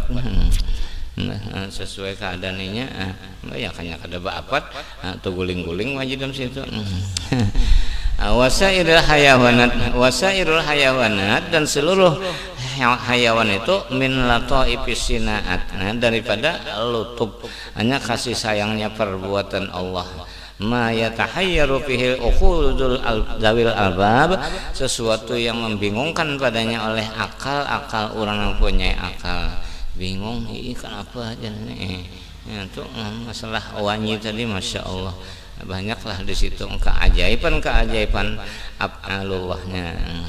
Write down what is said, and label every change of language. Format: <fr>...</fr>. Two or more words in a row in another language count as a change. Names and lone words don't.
<bjn>Nah, sesuai keadaannya ya kanya kada baapat atau guling-guling wajib dalam situ.</bjn> <ar>وسائر الحيوانات,</ar> <bjn>dan seluruh hayawan itu</bjn> <ar>من لطائف الصنعات,</ar> <bjn>daripada lutuf hanya kasih sayangnya perbuatan Allah.</bjn> <ar>ما يتحير فيه عقول ذوي الألباب,</ar> <bjn>sesuatu yang membingungkan padanya oleh akal-akal orang yang punya akal. Bingung, kenapa aja nih? Itu masalah wanyi tadi,</bjn> <ar>ما شاء الله,</ar> <bjn>banyaklah di situ keajaiban af'alullahnya.</bjn>